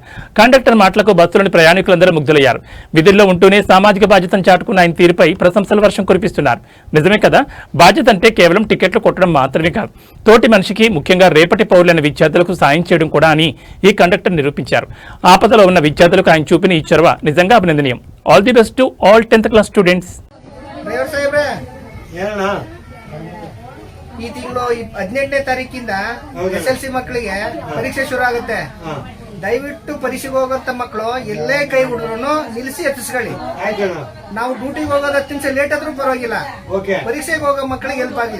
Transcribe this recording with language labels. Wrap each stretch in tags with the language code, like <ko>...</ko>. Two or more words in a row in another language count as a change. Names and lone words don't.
<te>కండక్టర్ మాటలకు బస్సులోని ప్రయాణికులందరూ ముగ్ధులయ్యారు. విధుల్లో ఉంటూనే సామాజిక బాధ్యతను చాటుకున్న ఆయన తీరుపై ప్రశంసల వర్షం కురిపిస్తున్నారు. నిజమే కదా, బాధ్యత అంటే కేవలం టికెట్లు కొట్టడం మాత్రమే కాదు, తోటి మనిషికి, ముఖ్యంగా రేపటి పౌరులైన విద్యార్థులకు సాయం చేయడం కూడా అని ఈ కండక్టర్ నిరూపించారు. ఆపదలో ఉన్న విద్యార్థులకు ఆయన చూపిన ఈ చొరవ నిజంగా అభినందనీయం.</te> <en>all the best to all 10th class students.</en> <kn>ಈ ತಿಂಗಳು 18ನೇ ತಾರೀಕಿಂದ SLC ಮಕ್ಕಳಿಗೆ ಪರೀಕ್ಷೆ ಶುರು ಆಗುತ್ತೆ. ದಯವಿಟ್ಟು ಪರೀಕ್ಷೆಗೆ ಹೋಗೋಂತ ಮಕ್ಕಳು ಎಲ್ಲೇ ಕೈ ಹುಡುಗರು ನಿಲ್ಲಿಸಿ ಎತ್ತಿಸ್ಕೊಳ್ಳಿ. ನಾವು ಡ್ಯೂಟಿಗೆ ಹೋಗೋದು 10 ನಿಮಿಷ ಲೇಟ್ ಆದ್ರೂ ಪರವಾಗಿಲ್ಲ, ಪರೀಕ್ಷೆಗೆ ಹೋಗೋ ಮಕ್ಕಳಿಗೆ ಹೆಲ್ಪ್ ಆಗ್ಲಿ.</kn>